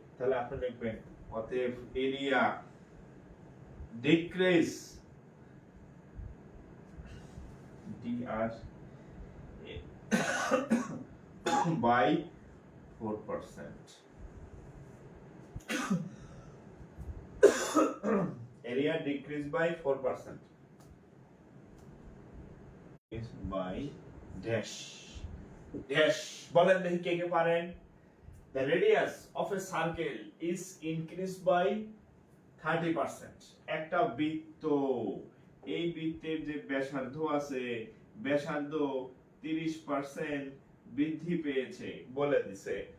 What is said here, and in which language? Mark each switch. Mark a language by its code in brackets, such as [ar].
[bn] তাহলে আপনি লিখবেন অতএব area decrease dr by 4%। [en] area decrease by 4% is by dash dash। [bn] বলেন দেখি কে কে পারেন। [en] The radius of a circle is increased by 30%। [bn] একটা বৃত্ত, এই বৃত্তের যে ব্যাসার্ধ আছে, ব্যাসার্ধ 30% বৃদ্ধি পেয়েছে বলে দিছে।